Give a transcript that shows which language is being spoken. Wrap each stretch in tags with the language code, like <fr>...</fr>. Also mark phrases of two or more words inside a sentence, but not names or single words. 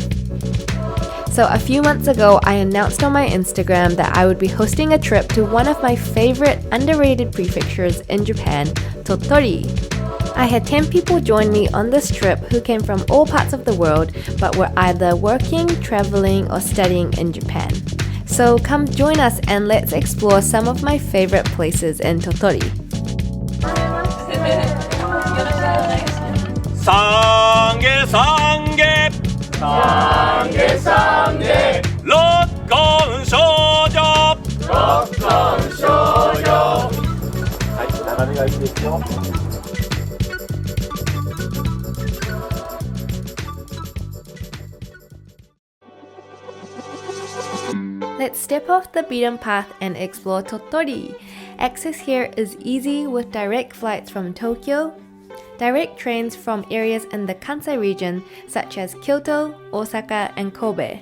<en>So a few months ago, I announced on my Instagram that I would be hosting a trip to one of my favorite underrated prefectures in Japan, Tottori. I had 10 people join me on this trip who came from all parts of the world but were either working, traveling, or studying in Japan. So come join us and let's explore some of my favorite places in Tottori.</en> <ja>懺悔懺悔懺悔懺悔六根清浄六根清浄はい、斜めがいいですよ</ja> <en>Let's step off the beaten path and explore Tottori. Access here is easy with direct flights from Tokyo, direct trains from areas in the Kansai region such as Kyoto, Osaka, and Kobe.</en>